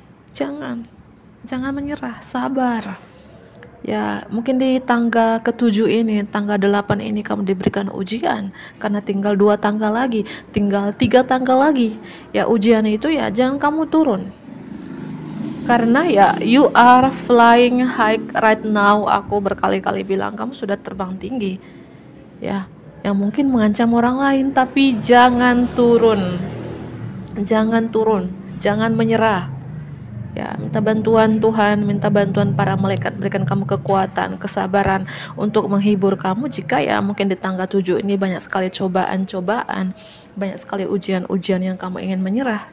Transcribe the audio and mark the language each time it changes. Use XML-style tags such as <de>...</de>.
<id>Jangan menyerah, sabar. Ya, mungkin di tangga ke-7 ini, tangga 8 ini kamu diberikan ujian, karena tinggal 2 tangga lagi, tinggal 3 tangga lagi. Ya, ujian itu ya jangan kamu turun. Karena ya</id> <en>you are flying high right now.</en> <id>Aku berkali-kali bilang kamu sudah terbang tinggi. Ya, yang mungkin mengancam orang lain, tapi jangan turun. Jangan menyerah. Ya, minta bantuan Tuhan, minta bantuan para malaikat, berikan kamu kekuatan, kesabaran untuk menghibur kamu jika ya mungkin di tangga 7 ini banyak sekali cobaan-cobaan, banyak sekali ujian-ujian yang kamu ingin menyerah.</id>